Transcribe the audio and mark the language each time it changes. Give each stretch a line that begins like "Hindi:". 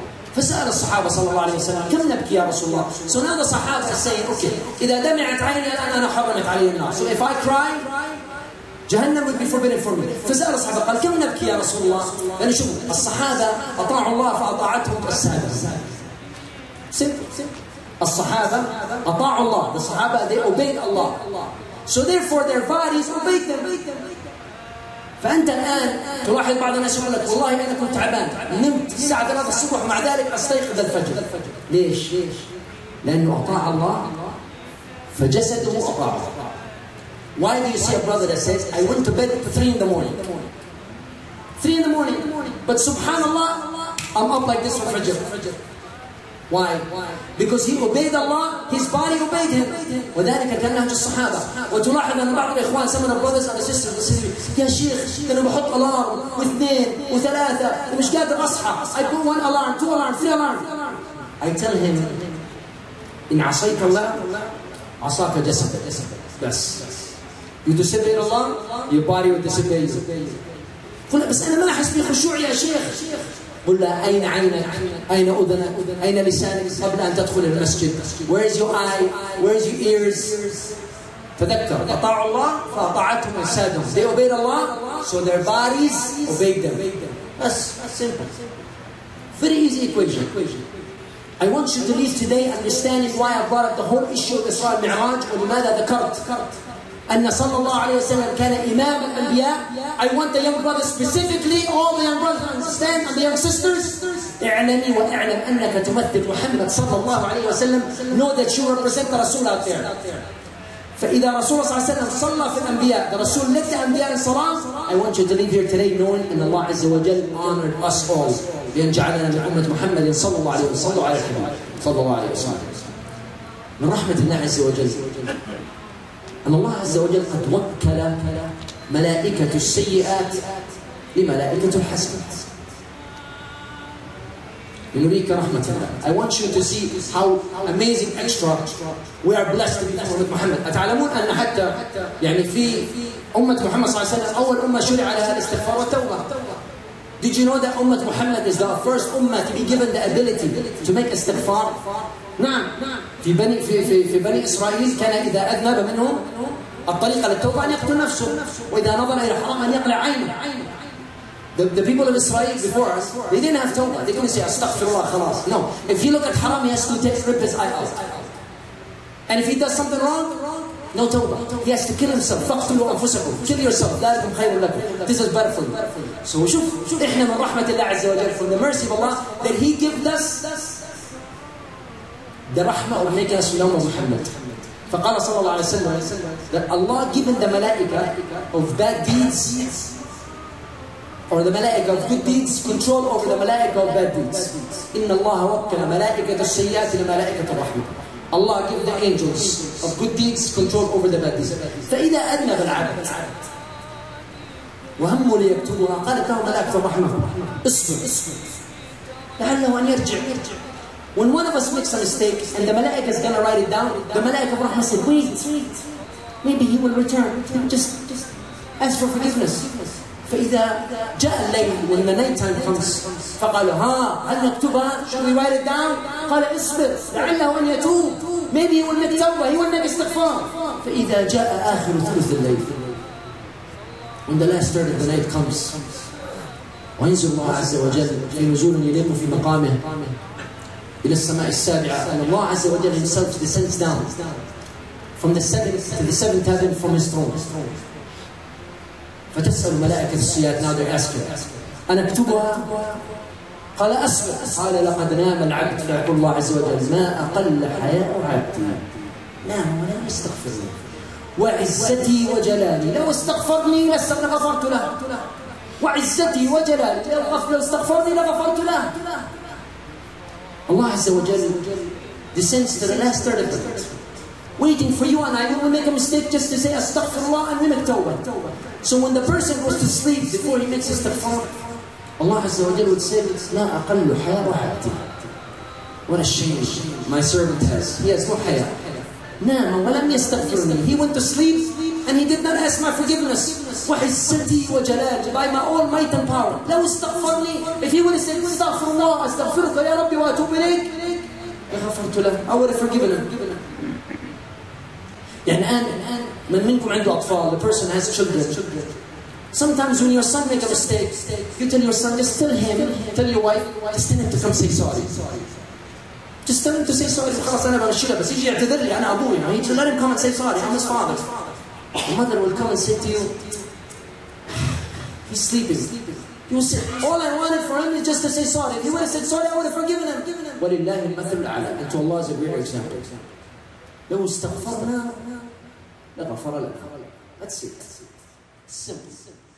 Arabic: فسأل الصحابة صلى الله عليه وسلم كم نبكي يا رسول الله.
English: So now the Sahaba are saying, okay,
Arabic: إذا دمعت عيني الآن أنا حرمت علي النار.
English: So if I cry, جهنم would be forbidden for me.
Arabic: فسأل الصحابة قال كم نبكي يا رسول الله؟ لأن شوف الصحابة أطاعوا الله فأطاعتهم السادة. Simple. الصحابة أطاعوا الله.
English: The Sahaba, they obeyed Allah. So therefore their bodies obeyed them.
Arabic: فأنت الآن تلاحظ بعض الناس يقول لك والله أنا كنت تعبان نمت الساعة 3 الصبح ومع ذلك أستيقظ الفجر. ليش؟ لأنه أطاع الله فجسده أطاعه.
English: Why do you see a brother that says I went to bed at 3 in the morning? 3 in the morning. But subhanallah, I'm up like this for Fajr. Why? Because he obeyed Allah, his body obeyed him.
Arabic: وذلك كان نهج الصحابة. وتلاحظ أن بعض الإخوان,
English: some of the brothers and sisters,
Arabic: يا شيخ أنا بحط ألارم واثنين وثلاثة ومش قادر أصحى.
English: I put 1 alarm, 2 alarm, 3 alarm. I tell him
Arabic: إن عصيت الله عصاك جسدك. بس
English: you disobey Allah, your body will disobey you.
Arabic: قل بس أنا ما أحس بخشوع يا شيخ. قل له أين عينك؟ أين أذنك؟ أين لسانك قبل أن تدخل المسجد؟
English: Where's your eye? Where's your ears?
Arabic: تذكر أطاعوا الله فأطاعتهم أجسادهم.
English: They obeyed Allah, so their bodies obeyed them. That's simple. Very easy equation. I want you to leave today understanding why I brought up the whole issue of Isra al-Mi'raj
Arabic: ولماذا ذكرت أن صلى الله عليه وسلم كان إمام الأنبياء.
English: I want the young brothers specifically, all the young brothers to understand, and the young sisters,
Arabic: اعلمي واعلم أنك تمثل محمد صلى الله عليه وسلم.
English: Know that you represent the Rasul out there.
Arabic: فإذا رسول صلى الله عليه وسلم صلى في الأنبياء,
English: the Rasul led the أنبياء in salah. I want you to leave here today knowing
Arabic: أن الله عز وجل
English: honored us all
Arabic: بأن جعلنا من أمة محمد صلى الله عليه وسلم. صلى على الحبيب صلى الله عليه وسلم. من رحمة الله عز وجل أن الله عز وجل قد وكل ملائكة السيئات لملائكة الحسنات لنريك رحمة الله.
English: I want you to see how amazing extra we are blessed to be أمة محمد.
Arabic: أتعلمون أن حتى يعني في أمة محمد صلى الله عليه وسلم أول أمة شرع لها الاستغفار والتوبة.
English: Did you know that أمة محمد is the first أمة to be given the ability to make استغفار؟
Arabic: نعم. في بني إسرائيل كان إذا أذنب منهم الطريقة للتوبة أن يقتل نفسه، وإذا نظر إلى الحرام أن يقلع عينه.
English: The people of Israel before us, they didn't have tawbah. They couldn't say astaghfirullah khalas. No, if he look at haram, he has to rip his eye out. And if he does something wrong, no tawbah. He has to kill himself.
Arabic: فَقْتُلُوا أَنفُسَكُمْ.
English: Kill yourself.
Arabic: ذَلِكُمْ خَيْرٌ لَكُمْ.
English: This is better for you. So
Arabic: شوف إحنا من رحمة الله عز وجل,
English: from the mercy of Allah, that He gives us the rahmah of making us Ummah Muhammad.
Arabic: فقال صلى الله عليه وسلم
English: that Allah given the malaika of bad deeds or the malaika of good deeds control over the malaika of bad deeds.
Arabic: إن الله وكل ملائكة السيئات لملائكة الرحمة.
English: Allah give the angels of good deeds control over the bad deeds.
Arabic: فإذا أذنب العبد وهموا ليكتبوها قالت له ملائكة الرحمة اصبر لعله أن يرجع.
English: When one of us makes a mistake and the malaika is going to write it down, the malaika of Rahmah said, wait, maybe he will return. Just ask for forgiveness.
Arabic: فإذا جاء الليل,
English: when the night time comes,
Arabic: فقالوا هل نكتبها?
English: Should we write it down?
Arabic: قال اصبر لعله أن يتوب.
English: Maybe he will make tawbah, he will make istighfar.
Arabic: فإذا جاء آخر ثلث الليل,
English: when the last third of the night comes,
Arabic: وينزل الله عز وجل في نزول يليق في مقامه إلى السماء السابعة,
English: and Allah Azza wa Jalla Himself descends down from the seventh to the seventh heaven from His throne.
Arabic: فتسأل ملائكة السيئات,
English: now they're asking,
Arabic: أنا أكتبها؟ قال أصبر. قال لقد نام العبد فيقول الله عز وجل ما أقل حياء عبدي نام ولم يستغفرني وعزتي وجلالي لو استغفرني لغفرت له وعزتي وجلالي لو استغفرني لغفرت له.
English: Allah Azza wa Jal descends to the last third of the night, waiting for you and I when we make a mistake just to say astaghfirullah and we make tawbah. So when the person goes to sleep before he makes istighfar, Allah Azza wa Jal would say,
Arabic: لا أقل حياء عبدي.
English: What a shame my servant has. He has no haya.
Arabic: نام ولم يستغفرني.
English: He went to sleep and he did not ask my forgiveness.
Arabic: وعزتي وجلالي,
English: by my all might and power.
Arabic: لو استغفرني,
English: if he would have said
Arabic: استغفر الله استغفرك يا ربي وأتوب إليك, لغفرت له,
English: I would have forgiven him.
Arabic: يعني الآن من منكم عنده أطفال,
English: the person has children. Sometimes when your son makes a mistake, you tell your son, just tell him, tell your wife, just tell him to come say sorry. Just tell him to say sorry.
Arabic: خلاص أنا بمشيله بس يجي يعتذر لي أنا أبوه.
English: You know, let him come and say sorry. I'm his father. Your mother will come and say to you, he's sleeping. You will say, all I wanted for him is just to say sorry. If he would have said sorry, I would have forgiven him.
Arabic: وَلِلَّهِ الْمَثَلُ الْأَعْلَى.
English: And to Allah is a great example.
Arabic: لو استغفرنا لغفر لنا.
English: That's it. Simple.